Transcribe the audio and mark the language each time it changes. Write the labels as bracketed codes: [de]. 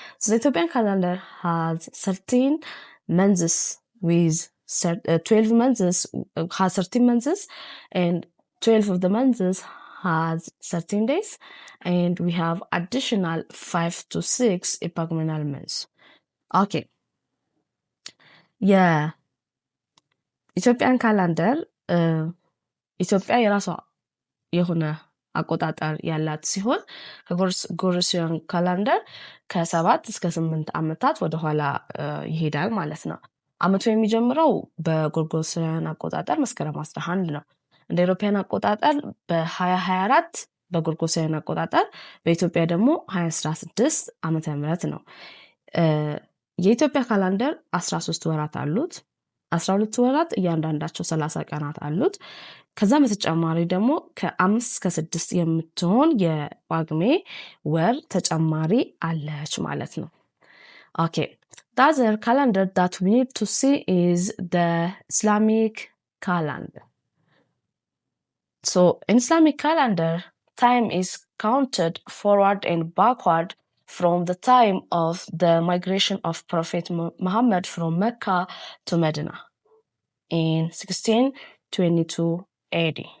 [en] So the Ethiopian calendar has 13 months with 12 months has 13 months, and 12 of the months has 13 days, and we have additional 5 to 6 epagmenal months. Okay. [am] የኢትዮጵያን ካላንደር ኢትዮጵያ የራሷ የሆነ አቆጣጠር ያላት ሲሆን ከጎርጎሪያን ካላንደር ከ7 እስከ 8 ዓመታት ወደኋላ ይሄዳል ማለት ነው። ዓመቱ የሚጀምረው በጎርጎሪያን አቆጣጠር መስከረም 11 ነው። እንደ አውሮፓውያን አቆጣጠር በ2024 በጎርጎሪያን አቆጣጠር፣ በኢትዮጵያ ደግሞ 2016 ዓመተ ምህረት ነው። የኢትዮጵያ ካላንደር 13 ወራት አሉት። 12 ወራት እያንዳንዳቸው 30 ቀናት አሉት። ከዛ በተጨማሪ ደግሞ ከ5 እስከ 6 የምትሆን የጳጉሜ ወር ተጨማሪ አለች ማለት ነው። [en] Okay, the other calendar that we need to see is the Islamic calendar. So in Islamic calendar, time is counted forward and backward from the time of the migration of Prophet Muhammad from Mecca to Medina in 1622 AD.